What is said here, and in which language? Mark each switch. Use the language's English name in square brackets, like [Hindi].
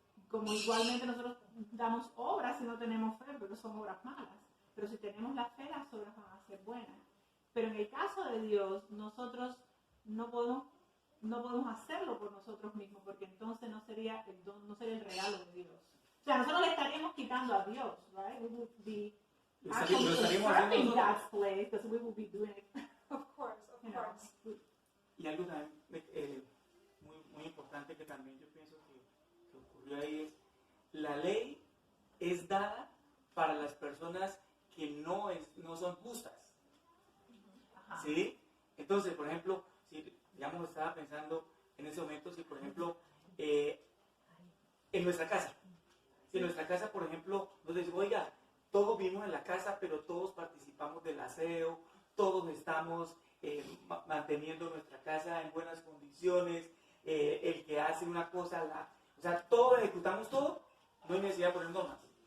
[Spanish] Como igualmente nosotros damos obras si no tenemos fe, pero son obras malas. Pero si tenemos la fe, las obras van a ser buenas. Pero en el caso de Dios, nosotros no podemos hacerlo por nosotros mismos, porque entonces no sería el don, no sería el regalo de Dios. O sea, nosotros le estaríamos quitando a Dios, [English] right? We would be actually usurping God's place, because we will be doing it, Of course. you know. [Spanish] Y algo también muy importante que también yo pienso que ocurrió ahí es, la ley es dada para las personas que no son justas. Ajá. ¿Sí? Entonces, por ejemplo, si digamos estaba pensando en ese momento, si por ejemplo en nuestra casa, si en nuestra casa, por ejemplo, nos dicen, oiga, todos vivimos en la casa, pero todos participamos del aseo, todos estamos manteniendo nuestra casa en buenas condiciones, el que hace una cosa, o sea, todos ejecutamos todo, no hay necesidad de poner normas.